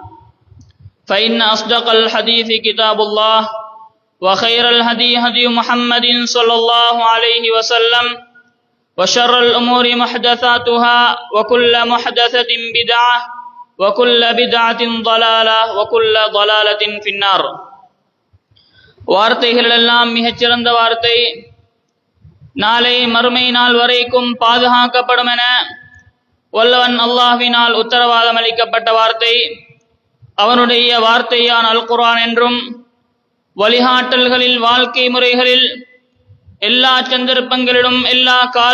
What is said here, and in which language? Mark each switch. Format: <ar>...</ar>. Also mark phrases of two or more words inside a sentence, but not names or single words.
<ar>فإن أصدق الحديث كتاب الله وخير الهدي هدي محمد صلى الله عليه وسلم وشر الأمور محدثاتها وكل محدثة بدعة وكل بدعة ضلالة وكل ضلالة في النار</ar> <ta>வார்த்தைகள் எல்லாம் மிகச்சிறந்த வார்த்தை, நாளை மறுமை நாள் வரைக்கும் பாதுகாக்கப்படும் என வல்லவன் அல்லாஹ்வினால் உத்தரவாதம் அளிக்கப்பட்ட வார்த்தை. அவனுடைய வார்த்தையான அல் குர்ஆன் என்றும் வழிகாட்டல்களில் வாழ்க்கை முறைகளில் எல்லா சந்தர்ப்பங்களிலும் எல்லா கால</ta>